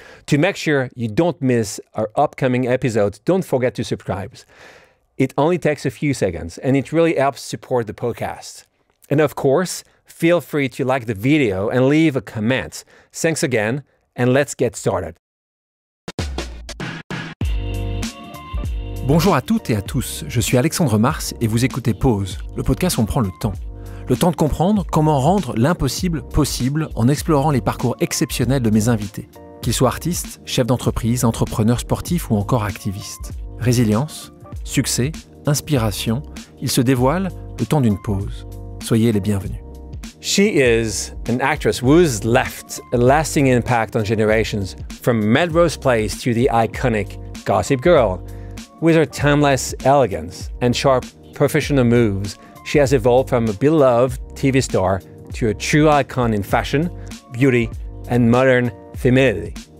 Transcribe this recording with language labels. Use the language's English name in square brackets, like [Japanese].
[English] To make sure you don't miss our upcoming episodes, don't forget to subscribe. It only takes a few seconds, and it really helps support the podcast. And of course, feel free to like the video and leave a comment. Thanks again, and let's get started. [French] Bonjour à toutes et à tous, je suis Alexandre Mars et vous écoutez Pause, le podcast où on prend le temps. Le temps de comprendre comment rendre l'impossible possible en explorant les parcours exceptionnels de mes invités. Qu'ils soient artistes, chefs d'entreprise, entrepreneurs sportifs ou encore activistes. Résilience, succès, inspiration, ils se dévoilent le temps d'une pause. Soyez les bienvenus. [English] She is an actress who's left a lasting impact on generations, from Melrose Place to the iconic Gossip Girl. With her timeless elegance and sharp professional moves, she has evolved from a beloved TV star to a true icon in fashion, beauty, and modern femininity.